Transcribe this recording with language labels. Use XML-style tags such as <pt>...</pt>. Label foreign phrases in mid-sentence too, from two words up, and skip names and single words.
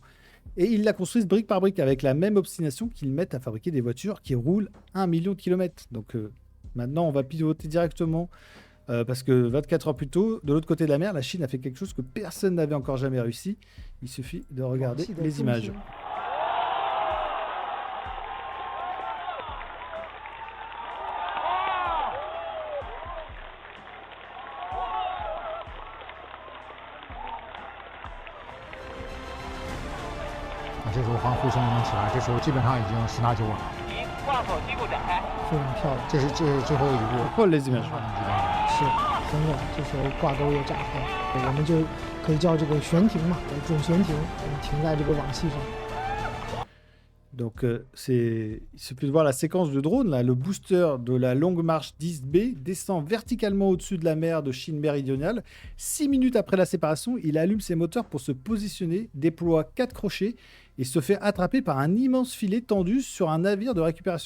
<fr>Et ils la construisent brique par brique avec la même obstination qu'ils mettent à fabriquer des voitures qui roulent 1 million de kilomètres. Donc maintenant, on va piloter directement parce que 24 heures plus tôt, de l'autre côté de la mer, la Chine a fait quelque chose que personne n'avait encore jamais réussi. Il suffit de regarder les images.</fr> <zh>这时候防护声已经起来，这时候基本上已经10拿9稳了。挂口机构展开，非常漂亮，这是最后一步，</zh> <fr>Pourquoi les images</fr> <zh>是很稳。这时候挂钩也展开，我们就可以叫这个悬停嘛，准悬停，我们停在这个网系上。</zh> <fr>Donc, il suffit de voir la séquence de drone. Là, le booster de la Longue Marche 10B descend verticalement au-dessus de la mer de Chine méridionale. 6 minutes après la séparation, il allume ses moteurs pour se positionner, déploie 4 crochets et se fait attraper par un immense filet tendu sur un navire de récupération.</fr>